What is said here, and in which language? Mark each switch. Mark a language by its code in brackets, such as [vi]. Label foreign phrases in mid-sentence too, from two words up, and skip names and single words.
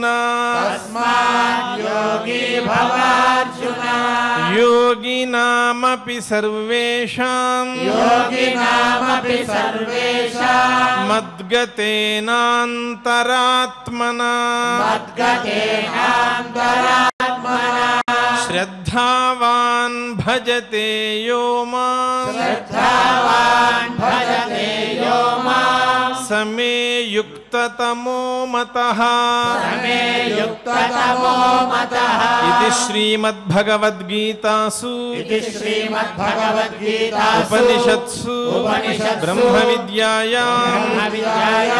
[sa] తస్మాత్ యోగి భవార్జున యోగినామపి సర్వేషాం యోగినామపి సర్వేషాం మద్గతేనాంతరాత్మనా మద్గతేనాంతరాత్మనా శ్రద్ధావాన్ భజతే యో మాం శ్రద్ధావాన్ భజతే యో మాం సమే యుక్తతమో మతః సమే యుక్తతమో మతః ఇది శ్రీమద్భగవద్గీతాసు ఇది శ్రీమద్భగవద్గీతాసు ఉపనిషత్సు ఉపనిషత్సు బ్రహ్మ విద్యాయాం బ్రహ్మవిద్యాయాం